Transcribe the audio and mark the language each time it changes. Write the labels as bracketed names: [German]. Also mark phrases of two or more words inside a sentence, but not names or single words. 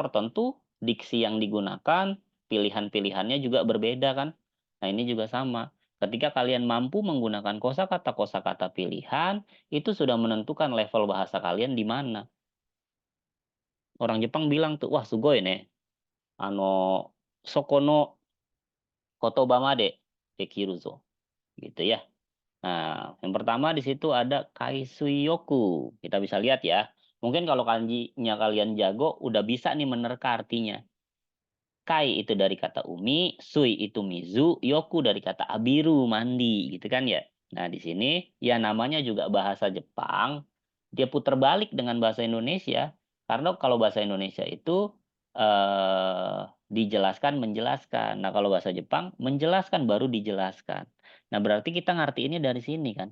[Indonesian] Tentu diksi yang digunakan, pilihan-pilihannya juga berbeda kan. Nah, ini juga sama. Ketika kalian mampu menggunakan kosakata-kosakata pilihan, itu sudah menentukan level bahasa kalian di mana. Orang Jepang bilang tuh, [Japanese] わあ すごいね。あの、そこの 言葉 まで できる ぞ. [Indonesian] Gitu ya. Nah, yang pertama di situ ada kaisuyoku. Kita bisa lihat ya. Mungkin kalau kanjinya kalian jago, udah bisa nih menerka artinya. Kai itu dari kata umi, sui itu mizu, yoku dari kata abiru, mandi, gitu kan ya. Nah, di sini ya namanya juga bahasa Jepang, dia putar balik dengan bahasa Indonesia. Karena kalau bahasa Indonesia itu dijelaskan, menjelaskan. Nah, kalau bahasa Jepang menjelaskan baru dijelaskan. Nah, berarti kita ngerti ini dari sini kan.